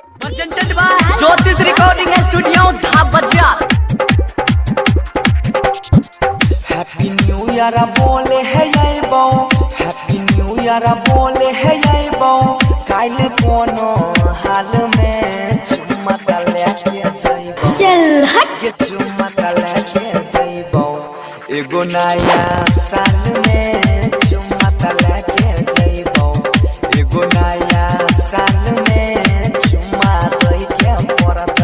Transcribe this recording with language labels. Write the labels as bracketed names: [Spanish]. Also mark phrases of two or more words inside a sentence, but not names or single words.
[English] presented by Jyotish Recording Studio Dhabbaja। Happy New Year [Bhojpuri] बोले है ये बो, [English] Happy New Year [Bhojpuri] बोले है ये बो, काल कोनो हाल में चुम्मा लेके जाइबो, चल हट के चुम्मा लेके जाइबो, एगो नया साल में चुम्मा लेके जाइबो, एगो नया साल में चुम्मा लेके पड़त।